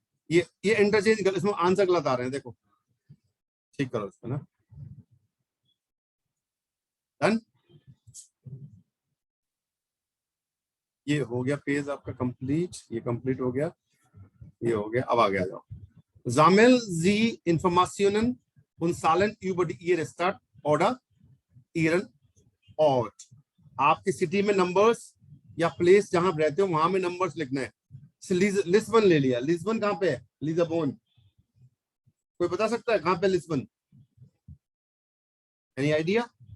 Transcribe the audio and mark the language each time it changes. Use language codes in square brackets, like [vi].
[hi] ये इंटरचेंज इसमें आंसर गलत आ रहे हैं, देखो ठीक करो इसको ना। डन, ये हो गया पेज आपका कंप्लीट, ये कंप्लीट हो गया, ये हो गया। अब आगे आ जाओ। [de] Sammeln Sie Informationen und Zahlen über Ihre Stadt oder Ihren Ort। [hi] आपकी सिटी में नंबर्स या प्लेस जहां आप रहते हो वहां में नंबर्स लिखना है। लिस्बन ले लिया, लिस्बन कहाँ पे है? लिस्बन, कोई बता सकता है कहाँ पे लिस्बन? [en] Any idea?